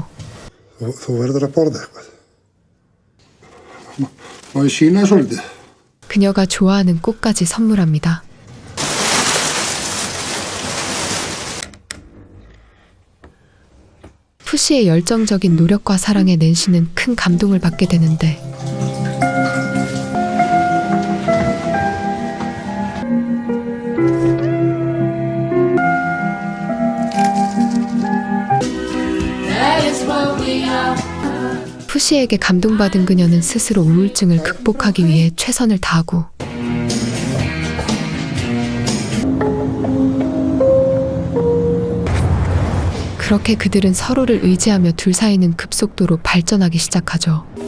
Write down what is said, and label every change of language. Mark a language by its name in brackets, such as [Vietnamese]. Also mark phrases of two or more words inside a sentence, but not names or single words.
[Icelandic] Þú verður að borða eitthvað. Má ég sýna svolítið? [Korean] 그녀가 좋아하는 꽃까지 선물합니다. 푸시의 열정적인 노력과 사랑에 낸시는 큰 감동을 받게 되는데 푸시에게 감동받은 그녀는 스스로 우울증을 극복하기 위해 최선을 다하고 그렇게 그들은 서로를 의지하며 둘 사이는 급속도로 발전하기 시작하죠.